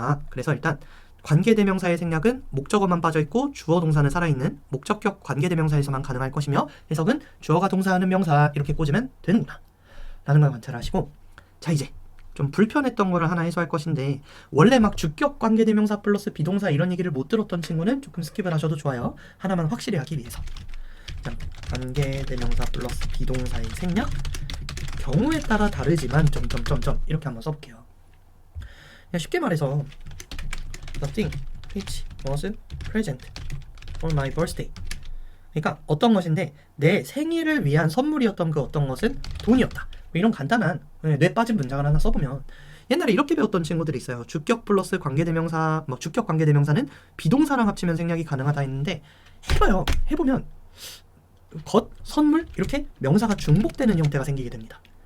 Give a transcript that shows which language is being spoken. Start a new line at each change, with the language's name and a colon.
Korean: 그래서 일단 관계대명사의 생략은 목적어만 빠져있고 주어 동사는 살아있는 목적격 관계대명사에서만 가능할 것이며 해석은 주어가 동사하는 명사 이렇게 꽂으면 되는구나 라는 걸 관찰하시고 자, 이제 좀 불편했던 거를 하나 해소할 것인데 원래 막 주격 관계대명사 플러스 비동사 이런 얘기를 못 들었던 친구는 조금 스킵을 하셔도 좋아요. 하나만 확실히 하기 위해서. 관계대명사 플러스 비동사의 생략 경우에 따라 다르지만 점점점점 이렇게 한번 써볼게요. 그냥 쉽게 말해서
English: The thing which was present for my birthday.
Korean: 그러니까 어떤 것인데 내 생일을 위한 선물이었던 그 어떤 것은 돈이었다. 이런 간단한 뇌 빠진 문장을 하나 써보면 옛날에 이렇게 배웠던 친구들이 있어요. 주격 플러스 관계대명사, 주격 관계대명사는 비동사랑 합치면 생략이 가능하다 했는데 해보면 선물 이렇게 명사가 중복되는 형태가 생기게 됩니다.